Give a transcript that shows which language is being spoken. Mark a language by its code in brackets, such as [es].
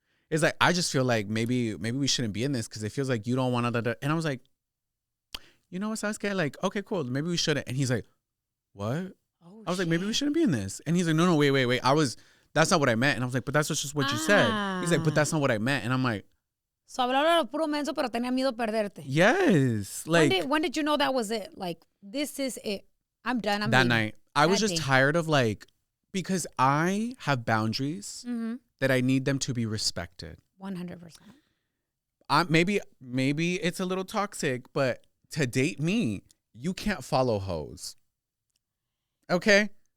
[en] It's like, I just feel like maybe we shouldn't be in this because it feels like you don't want to. And I was like, you know what, Sasuke? Like, okay, cool. Maybe we shouldn't. And he's like, what? Oh, I was like, maybe we shouldn't be in this. And he's like, no, wait. That's not what I meant. And I was like, but that's just what you said. He's like, but that's not what I meant. And I'm like, [es] so hablaba de puro menso, pero tenía miedo perderte. [en] yes. Like, when did you know that was it? Like, this is it. I'm done. I'm that leaving. night. I was just tired of like, because I have boundaries that I need them to be respected. 100%. Maybe it's a little toxic, but to date me, you can't follow hoes. Okay?